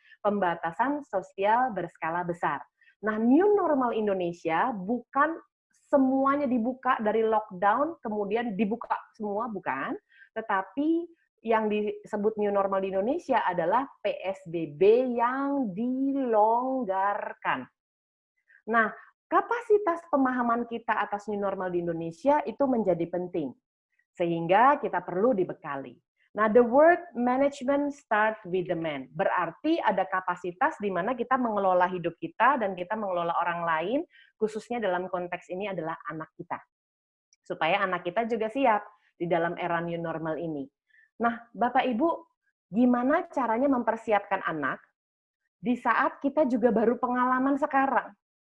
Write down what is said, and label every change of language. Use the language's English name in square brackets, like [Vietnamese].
[Indonesian] Pembatasan sosial berskala besar. Nah, new normal Indonesia bukan semuanya dibuka dari lockdown, kemudian dibuka semua, bukan. Tetapi yang disebut new normal di Indonesia adalah PSBB yang dilonggarkan. Nah, kapasitas pemahaman kita atas new normal di Indonesia itu menjadi penting. Sehingga kita perlu dibekali. [English] Nah, the word management start with the man. [Indonesian] Berarti ada kapasitas di mana kita mengelola hidup kita dan kita mengelola orang lain, khususnya dalam konteks ini adalah anak kita. Supaya anak kita juga siap di dalam era new normal ini. Nah, Bapak Ibu, gimana caranya mempersiapkan anak di saat kita juga baru pengalaman sekarang?